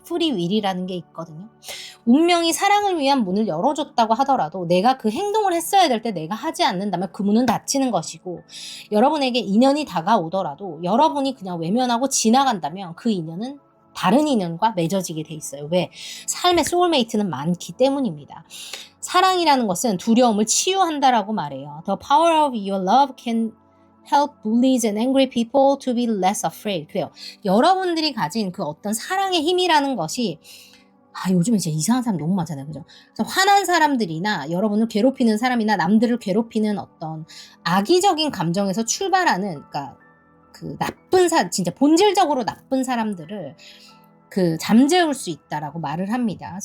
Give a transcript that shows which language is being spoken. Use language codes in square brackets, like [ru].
[ko] 프리윌이라는 게 있거든요. 운명이 사랑을 위한 문을 열어줬다고 하더라도 내가 그 행동을 했어야 될 때 내가 하지 않는다면 그 문은 닫히는 것이고 여러분에게 인연이 다가오더라도 여러분이 그냥 외면하고 지나간다면 그 인연은 다른 인연과 맺어지게 돼 있어요. 왜? 삶의 소울메이트는 많기 때문입니다. 사랑이라는 것은 두려움을 치유한다라고 말해요. [en] The power of your love can help bullies and angry people to be less afraid. [ko] 그래요. 여러분들이 가진 그 어떤 사랑의 힘이라는 것이 요즘에 진짜 이상한 사람 너무 많잖아요. 그죠? 그래서 화난 사람들이나 여러분을 괴롭히는 사람이나 남들을 괴롭히는 어떤 악의적인 감정에서 출발하는, 그러니까 그 나쁜 진짜 본질적으로 나쁜 사람들을 잠재울 수 있다라고 말을 합니다.